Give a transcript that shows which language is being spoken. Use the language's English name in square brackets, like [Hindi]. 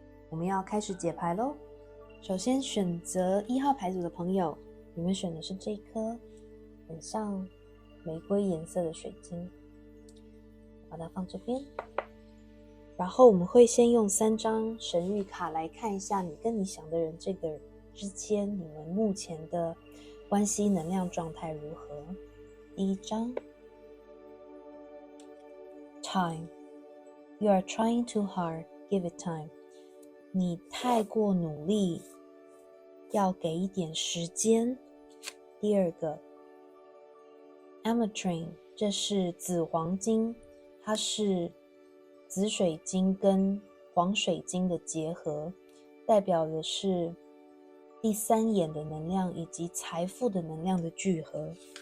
[Chinese] 我们要开始解牌咯。首先选择1号牌组的朋友，你们选的是这颗很像玫瑰颜色的水晶，把它放这边。然后我们会先用3张神谕卡来看一下你跟你想的人这个之间，你们目前的关系能量状态如何。第一张 [English] Time You are trying too hard, give it time. [Chinese] 你太过努力，要给一点时间。第二个 Ametrine 这是紫黄金，它是紫水晶跟黄水晶的结合，代表的是第3眼的能量以及财富的能量的聚合。